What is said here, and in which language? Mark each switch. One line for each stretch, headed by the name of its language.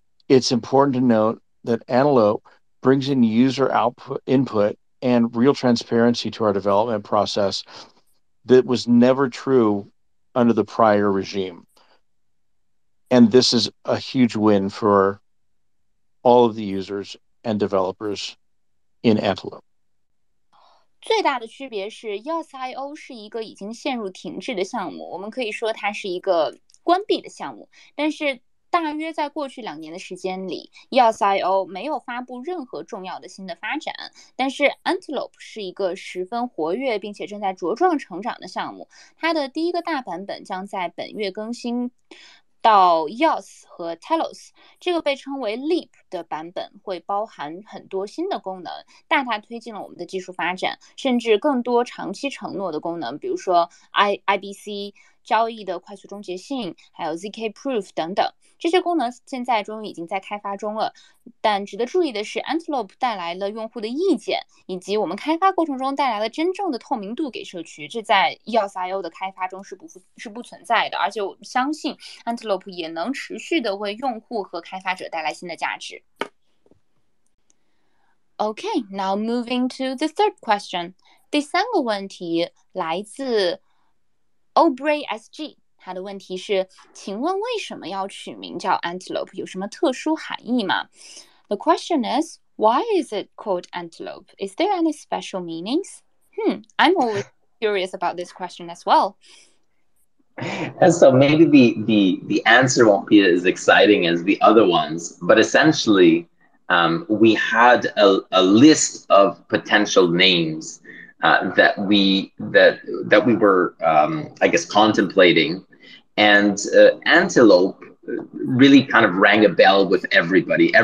English: It's important to note that Antelope brings in user input and real transparency to our development process that was never true under the prior regime. And this is a huge win for all of the users and developers in Antelope.
Chinese: 最大的区别是 EOS.io 是一个已经陷入停滞的项目，我们可以说它是一个关闭的项目，但是大约在过去2年的时间里 EOS.io 没有发布任何重要的新的发展，但是 Antelope 是一个十分活跃并且正在茁壮成长的项目，它的第一个大版本将在本月更新到 EOS 和 Telos， 这个被称为 Leap 的版本会包含很多新的功能，大大推进了我们的技术发展，甚至更多长期承诺的功能，比如说 IBC 交易的快速终结性，还有 ZK Proof 等等，这些功能现在终于已经在开发中了。但值得注意的是 Antelope 带来了用户的意见，以及我们开发过程中带来了真正的透明度给社区，这在 EOS.io 的开发中是不存在的，而且我相信 Antelope 也能持续的为用户和开发者带来新的价值。
English: Okay, now moving to the third question.
Chinese: 第三个问题来自 Obray SG， 他的问题是，请问为什么要取名叫 Antelope？有什么特殊含义吗？
English: The question is, why is it called Antelope? Is there any special meanings? I'm always curious about this question as well. And so maybe the answer won't be as exciting as the other ones, but essentially, we had a list of potential names that we were, I guess, contemplating, and Antelope really kind of rang a bell with everybody.